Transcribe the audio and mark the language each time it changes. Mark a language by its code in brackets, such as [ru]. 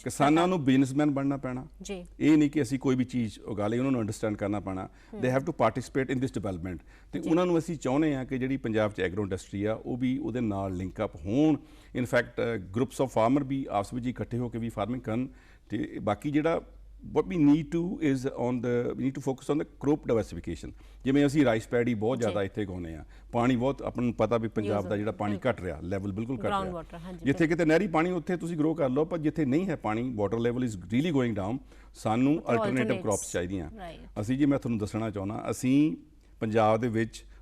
[pa] ਕਿਸਾਨਾਂ ਨੂੰ ਬਿਜ਼ਨਸਮੈਨ ਬਣਨਾ ਪੈਣਾ ਜੀ। ਇਹ ਨਹੀਂ ਕਿ ਅਸੀਂ ਕੋਈ ਵੀ ਚੀਜ਼ ਉਗਾ ਲਈ, ਉਹਨਾਂ ਨੂੰ ਅੰਡਰਸਟੈਂਡ ਕਰਨਾ ਪੈਣਾ। [en] They have to participate in this development. [pa] ਤੇ ਉਹਨਾਂ ਨੂੰ ਅਸੀਂ ਚਾਹੁੰਦੇ ਆ ਕਿ ਜਿਹੜੀ ਪੰਜਾਬ 'ਚ ਐਗਰੋ ਇੰਡਸਟਰੀ ਆ ਉਹ ਵੀ ਉਹਦੇ ਨਾਲ ਲਿੰਕ ਅਪ ਹੋਣ। ਇਨਫੈਕਟ ਗਰੁੱਪਸ ਆਫ ਫਾਰਮਰ ਵੀ ਆਪਸ ਵਿੱਚ ਇਕੱਠੇ ਹੋ ਕੇ ਵੀ ਫਾਰਮਿੰਗ ਕਰਨ। ਤੇ ਬਾਕੀ ਜਿਹੜਾ [en] what we need to is we need to focus on the crop diversification। [pa] ਜਿਵੇਂ ਅਸੀਂ ਰਾਈਸ ਪੈਡੀ ਬਹੁਤ ਜ਼ਿਆਦਾ ਇੱਥੇ ਉਗਾਉਂਦੇ ਆ, ਪਾਣੀ ਬਹੁਤ, ਆਪਾਂ ਨੂੰ ਪਤਾ ਵੀ ਪੰਜਾਬ ਦਾ ਜਿਹੜਾ ਪਾਣੀ ਘਟ ਰਿਹਾ, ਲੈਵਲ ਬਿਲਕੁਲ ਘਟ ਰਿਹਾ। ਜਿੱਥੇ ਕਿਤੇ ਨਹਿਰੀ ਪਾਣੀ ਉੱਥੇ ਤੁਸੀਂ ਗਰੋ ਕਰ ਲਓ, ਪਰ ਜਿੱਥੇ ਨਹੀਂ ਹੈ ਪਾਣੀ, [en] water level is really going down, [pa] ਸਾਨੂੰ ਅਲਟਰਨੇਟਿਵ ਕ੍ਰੌਪਸ ਚਾਹੀਦੀਆਂ। ਅਸੀਂ ਜੀ ਮੈਂ ਤੁਹਾਨੂੰ ਦੱਸਣਾ ਚਾਹੁੰਦਾ, ਅਸੀਂ ਪੰਜਾਬ ਦੇ ਵਿੱਚ